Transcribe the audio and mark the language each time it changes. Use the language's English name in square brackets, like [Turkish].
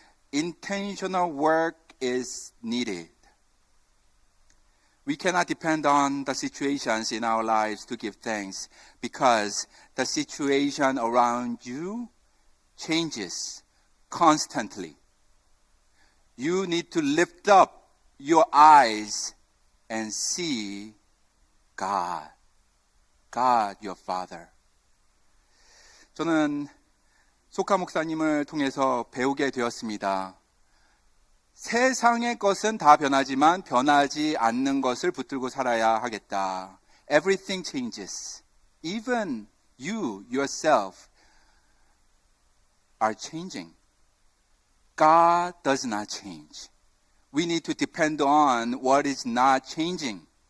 [English] Intentional work is needed. We cannot depend on the situations in our lives to give thanks because the situation around you changes constantly. You need to lift up your eyes and see God, your Father. [Korean] 저는 소카 목사님을 통해서 배우게 되었습니다. 세상의 것은 다 변하지만 변하지 않는 것을 붙들고 살아야 하겠다. [English] Everything changes. Even you, yourself, are changing. God does not change. We need to depend on what is not changing.